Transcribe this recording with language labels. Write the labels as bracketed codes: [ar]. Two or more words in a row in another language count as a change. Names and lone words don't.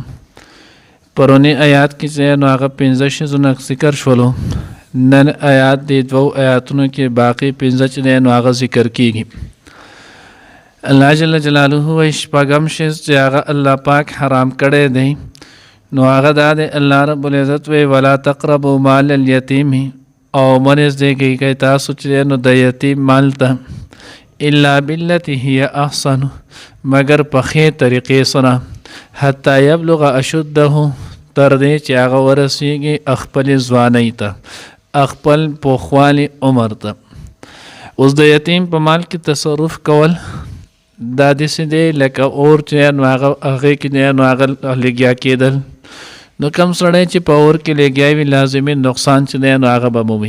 [ps] پرونی آیات کې چې نو هغه 15 شیزونه ذکر شولو. نن آیات د دوو آیاتونو کې باقي 15 چې دی نو هغه ذکر کېږي. الله [ar] جل جلاله [ps] وایي شپږم شیز چې هغه الله پاک حرام کړی دی نو هغه دا دی [ar] الله رب العزت [ps] وی [ar] ولا تقربوا مال اليتيم [ps] او منځ دی کې تاسو چې نو د یتیم مال ته [ar] الا بالتي هي احسن [ps] مگر په ښې طریقې سره [ar] حتی یبلغ اشده [ps] تر دې چې هغه ورسیږي خپل ځوانۍ ته خپل پوخوالي عمر ته. اوس د یتیم په مال کې تصرف کول دا داسې دی لکه اور چې نو هغې کې نو هغه لګیا کېدل نو کم سړی چې په اور کې لګیا وي لازمي نقصان چې دی نو هغه به مومي.